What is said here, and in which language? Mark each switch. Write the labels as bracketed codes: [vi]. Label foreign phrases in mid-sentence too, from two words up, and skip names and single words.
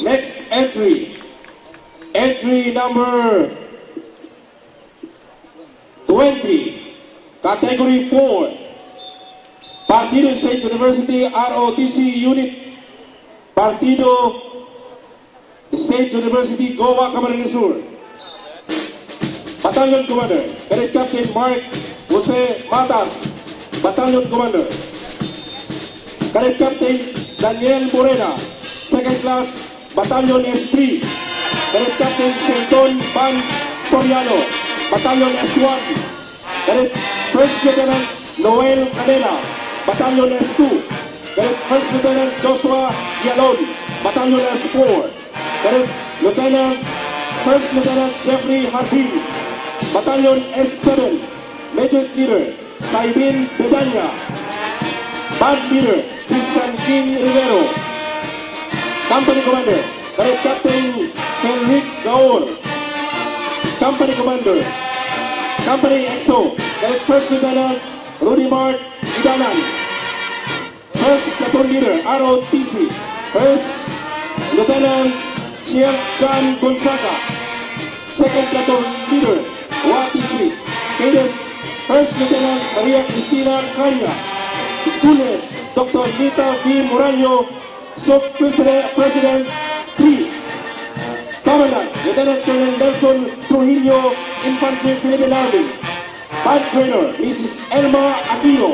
[en] Next entry, entry number 20, Category 4, Partido State University ROTC Unit, Partido State University Goa, Camarines Sur. Battalion Commander, Cadet Captain Mark Jose Matas, Battalion Commander. Cadet Captain Daniel Morena, Second Class, Battalion S3. Cadet Captain Shelton Vance Soriano, Battalion S1. Cadet First Lieutenant Noel Canela, Battalion S2. Cadet First Lieutenant Joshua Yalon, Battalion S4. Cadet Lieutenant First Lieutenant Jeffrey Harbin, Battalion S7. Major Leader Saibin Bedanya. Band Leader Christian King Rivero. Company Commander Cadet Captain Henrik Gaur. Company Commander Company XO Cadet First Lieutenant Rudy Mart Idanan. First Platoon Leader ROTC First Lieutenant Chef John Gonzaga. Second Platoon Leader, YTC, Cadet First Lieutenant Maria Cristina Caña. School Head, Dr. Nita V. Morano, SOC President 3. Commandant, Lieutenant Colonel Nelson Trujillo, Infantry Philippine Army. Band Trainer, Mrs. Elma Aquino.